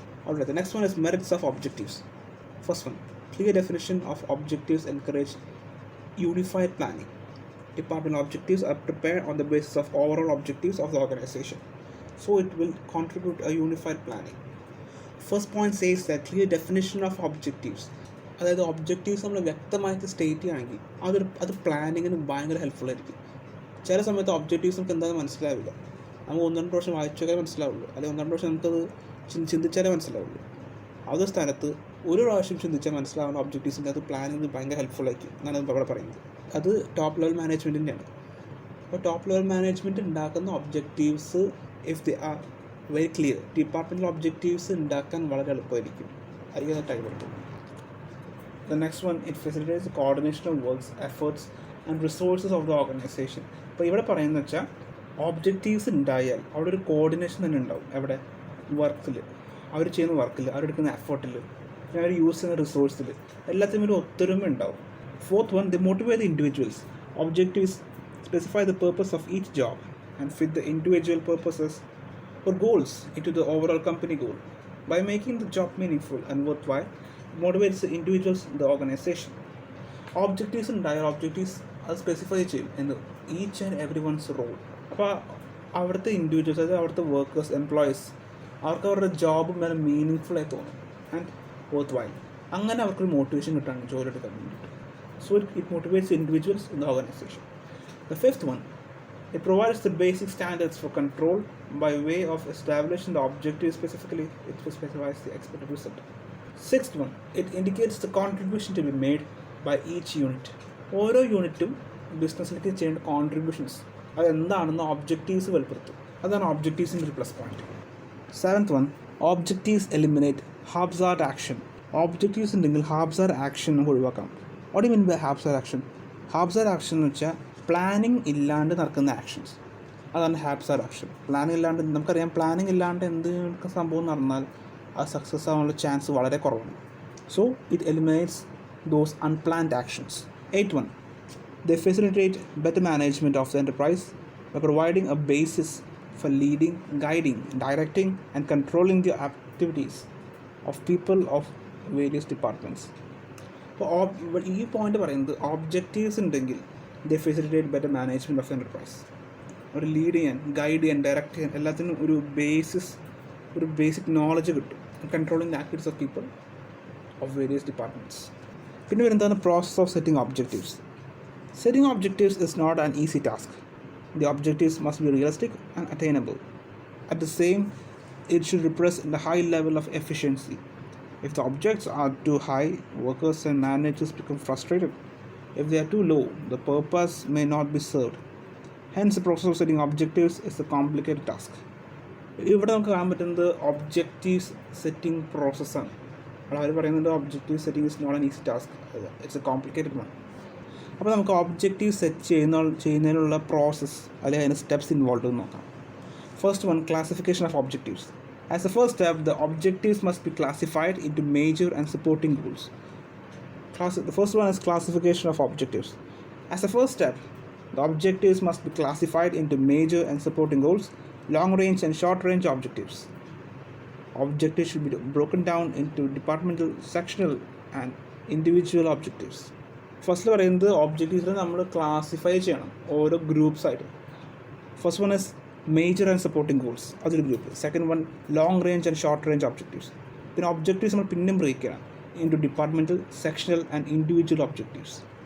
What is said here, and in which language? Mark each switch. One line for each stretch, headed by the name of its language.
English: Alright, the next one is merits of objectives. First one, clear definition of objectives encourage unified planning. Departmental objectives are prepared on the basis of overall objectives of the organization, so it will contribute a unified planning. First point says that clear definition of objectives.
Malayalam: അതായത് objectives നമ്മൾ വ്യക്തമായിട്ട് state ചെയ്യുകയാണെങ്കിൽ അത് പ്ലാനിങ്ങിന് ഭയങ്കര helpful ആയിരിക്കും. ചില സമയത്ത് objectives നമുക്ക് എന്താണെന്ന് മനസ്സിലാവില്ല. നമുക്ക് 1-2 പ്രാവശ്യം വായിച്ചാലേ മനസ്സിലാവുള്ളൂ, അല്ലെങ്കിൽ 1-2 പ്രാവശ്യം നമുക്കത് ചിന്തിച്ചാലേ മനസ്സിലാവുള്ളൂ. അതേ സ്ഥാനത്ത് ഒരു പ്രാവശ്യം ചിന്തിച്ചാൽ മനസ്സിലാവുന്ന ഒബ്ജക്റ്റീവ്സിൻ്റെ അത് പ്ലാനിങ്ങിന് ഭയങ്കര ഹെൽപ്ഫുൾ ആയിരിക്കും എന്നാണ് ഇവിടെ പറയുന്നത്. അത് ടോപ്പ് ലെവൽ മാനേജ്മെൻറ്റിൻ്റെയാണ്. അപ്പോൾ ടോപ്പ് ലെവൽ മാനേജ്മെൻറ്റ് ഉണ്ടാക്കുന്ന objectives
English: if they are very clear,
Malayalam: departmental objectives ഉണ്ടാക്കാൻ വളരെ എളുപ്പമായിരിക്കും. അതിന് ടൈം എടുക്കും.
English: The next one, it facilitates the coordination of works, efforts and resources of the organization.
Malayalam: അപ്പോൾ ഇവിടെ പറയുന്നത് വെച്ചാൽ ഒബ്ജക്റ്റീവ്സ് ഉണ്ടായാൽ അവിടെ ഒരു കോർഡിനേഷൻ തന്നെ ഉണ്ടാവും. എവിടെ? വർക്കിൽ, അവർ ചെയ്യുന്ന വർക്കിൽ, അവരെടുക്കുന്ന എഫേർട്ടിൽ, പിന്നെ അവർ യൂസ് ചെയ്യുന്ന റിസോഴ്സിൽ, എല്ലാത്തിനും ഒരു ഒത്തൊരുമ ഉണ്ടാവും.
English: 4th one, they motivate the individuals. Objectives specify the purpose of each job and fit the individual purposes or goals into the overall company goal. By making the job meaningful and worthwhile, it motivates the individuals in the organization.
Malayalam: Objectives ഉണ്ടായാൽ objectives അത് specify ചെയ്യും എന്ന്
English: Each and every one's role.
Malayalam: അപ്പോൾ അവിടുത്തെ individuals, അതായത് അവിടുത്തെ workers, employees, അവർക്ക് അവരുടെ ജോബ് വളരെ മീനിങ് ഫുള്ളായി തോന്നും ആൻഡ് വർത്ത് വൈൽ. അങ്ങനെ അവർക്കൊരു മോട്ടിവേഷൻ കിട്ടാണ് ജോലി എടുക്കാൻ വേണ്ടിയിട്ട്.
English: So it motivates individuals in the organization. The 5th one, it provides the basic standards for control by way of establishing the objective specifically. It specifies the expected result. 6th one, it indicates the contribution to be made by each unit.
Malayalam: ഓരോ യൂണിറ്റും ബിസിനസ്സിലേക്ക് ചെയ്യേണ്ട contributions അതെന്താണെന്ന് objectives വെളിപ്പെടുത്തും. അതാണ് ഒബ്ജക്റ്റീവ്സിൻ്റെ ഒരു plus point. 7th one,
English: Objectives eliminate haphazard action.
Malayalam: Objectives ഉണ്ടെങ്കിൽ ഹാബ്സാർഡ് action നമുക്ക് ഒഴിവാക്കാം.
English: What you mean by haphazard action?
Malayalam: ഹാബ്സാർഡ് action എന്ന് വെച്ചാൽ പ്ലാനിങ് ഇല്ലാണ്ട് നടക്കുന്ന ആക്ഷൻസ്, അതാണ് ഹാബ്സാർഡ് ആക്ഷൻ. പ്ലാനിങ് ഇല്ലാണ്ട്, നമുക്കറിയാം പ്ലാനിങ് ഇല്ലാണ്ട് എന്ത് സംഭവം നടന്നാൽ അത് സക്സസ് ആവാനുള്ള ചാൻസ് വളരെ കുറവാണ്.
English: So it eliminates those unplanned actions. 8th one, they facilitate better management of the enterprise by providing a basis for leading, guiding, directing and controlling the activities of people of various departments.
Malayalam: അപ്പോൾ ഈ point പറയുന്നത് objectives ഉണ്ടെങ്കിൽ
English: They facilitate better management of enterprise.
Malayalam: ഒരു lead ചെയ്യാൻ, guide ചെയ്യാൻ, direct ചെയ്യാൻ എല്ലാത്തിനും ഒരു ബേസിക് നോളജ് കിട്ടും.
English: Controlling the activities of people of various departments.
Malayalam: പിന്നെ വരുന്നതാണ്
English: Process of setting objectives. Setting objectives is not an easy task. The objectives must be realistic and attainable. At the same, it should represent the high level of efficiency. If the objects are too high, workers and managers become frustrated. If they are too low, the purpose may not be served. Hence, the process of setting objectives is a complicated task.
Malayalam: ഇവിടെ നമുക്ക് കാണാൻ പറ്റുന്നത് objectives setting പ്രോസസ്സാണ്. അവർ പറയുന്നത്
English: Objective setting is not an easy task, it's a complicated one.
Malayalam: അപ്പോൾ നമുക്ക് objective set ചെയ്യുന്നതിനുള്ള process അല്ലെങ്കിൽ അതിന് സ്റ്റെപ്സ് ഇൻവോൾവ് എന്ന് നോക്കാം.
English: First one, classification of objectives. As a first step, the objectives must be classified into major and supporting goals. The first one is classification of objectives. As a first step, the objectives must be classified into major and supporting goals, long range and short range objectives. Objectives should be broken down into departmental, sectional and individual objectives.
Malayalam: ഫസ്റ്റിൽ പറയുന്നത് ഒബ്ജക്റ്റീവ്സിനെ നമ്മൾ classify ചെയ്യണം ഓരോ groups ആയിട്ട്.
English: first one is major and supporting goals,
Malayalam: അതൊരു group.
English: Second one long range and short range objectives.
Malayalam: പിന്നെ objectives നമ്മൾ പിന്നെയും ബ്രേക്ക് ചെയ്യണം
English: Into departmental, sectional and individual objectives.